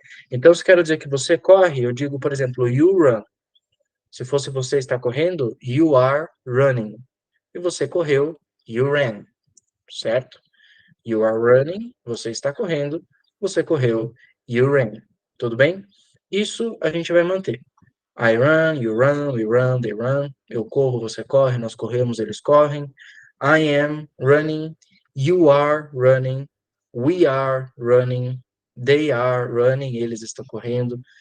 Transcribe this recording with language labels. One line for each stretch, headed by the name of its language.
Portuguese: Então, se quero dizer que você corre, eu digo, por exemplo,
English: you run.
Portuguese: Se fosse você está correndo,
English: you are running.
Portuguese: E você correu,
English: you ran,
Portuguese: certo?
English: You are running,
Portuguese: você está correndo, você correu, you ran. Tudo bem? Isso a gente vai manter.
English: I run, you run, we run, they run.
Portuguese: Eu corro, você corre, nós corremos, eles correm.
English: I am running, you are running, we are running, they are running,
Portuguese: eles estão correndo.